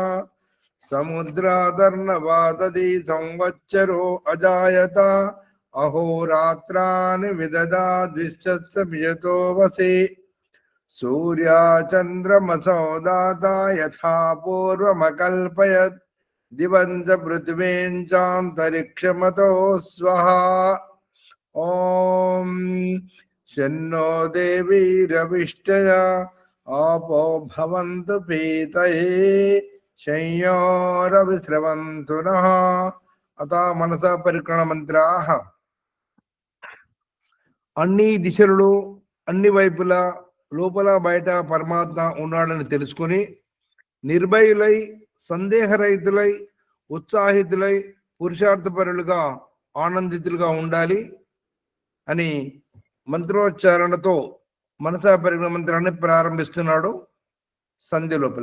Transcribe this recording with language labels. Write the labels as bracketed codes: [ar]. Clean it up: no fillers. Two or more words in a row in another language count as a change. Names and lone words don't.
[sa] समुद्रादर्णवादधि संवत्सरो अजायत, अहोरात्राणि विददादिश्च विजतो वसि, सूर्याचन्द्रमसो दाता यथा पूर्वमकल्पयत्, दिवं च पृथिवीं चान्तरिक्षमतो स्वः. ओम शन्नो देवीरविष्टया आपो भवन्तु पीतये शय्योरविस्रवन्तु नः. अतः मनसा परिक्रमण मंत्राः. [te] అన్ని దిశలలో అన్ని వైపులా లోపల బయట పరమాత్మ ఉన్నాడని తెలుసుకొని నిర్భయులై సందేహరహితులై ఉత్సాహితులై పురుషార్థపరులుగా ఆనందితులుగా ఉండాలి అని మంత్రోచ్చారణతో మనసా పరిజ్ఞాన మంత్రాన్ని ప్రారంభిస్తున్నాడు సంధ్య లోపల.